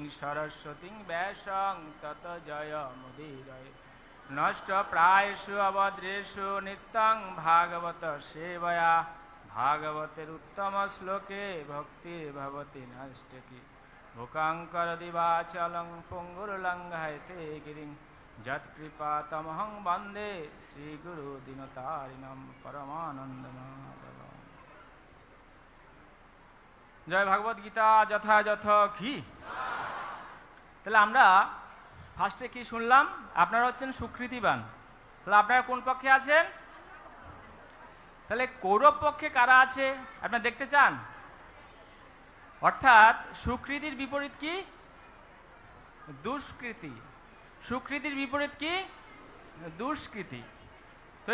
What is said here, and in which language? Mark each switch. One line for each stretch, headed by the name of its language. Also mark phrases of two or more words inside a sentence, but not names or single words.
Sanskrit: सरस्वतीं व्यासं ततो जयमुदीरये नष्टप्रायेषु अभद्रेषु नित्यं भागवत सेवया भागवतेरुत्तमश्लोके भक्तिर्भवति नैष्टिकी मूकं करोति वाचालं पुङ्गुर्लङ्घयते गिरिं यत्कृपातमहं वन्दे श्रीगुरुदीनतारिणं परमानन्दमाधवम्
Bangla: জয় ভাগবত গীতা যথাযথ কি তাহলে আমরা ফার্স্টে কি শুনলাম আপনারা হচ্ছেন সুকৃতিবান তাহলে আপনারা কোন পক্ষে আছেন তাহলে কৌরব পক্ষে কারা আছে আপনারা দেখতে চান অর্থাৎ সুকৃতির বিপরীত কি দুষ্কৃতি সুকৃতির বিপরীত কি দুষ্কৃতি তো